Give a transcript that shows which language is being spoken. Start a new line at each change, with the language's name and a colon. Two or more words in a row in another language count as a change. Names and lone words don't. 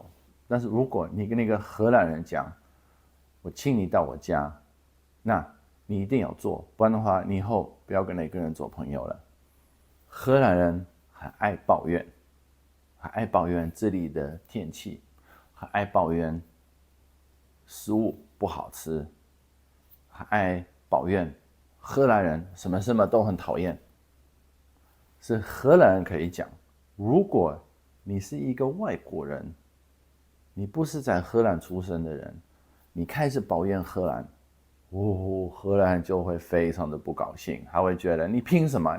Chinese: 但是如果你跟那個荷蘭人講，我請你到我家，那你一定要做，不然的話，你以後不要跟那個人做朋友了。荷蘭人很愛抱怨，很愛抱怨這裡的天氣，很愛抱怨食物不好吃，很愛抱怨荷蘭人什麼都很討厭。是荷蘭人可以講，如果你是一個外國人，你不是在荷蘭出生的人，你開始抱怨荷蘭，荷蘭人就會非常的不高興，他會覺得你憑什麼？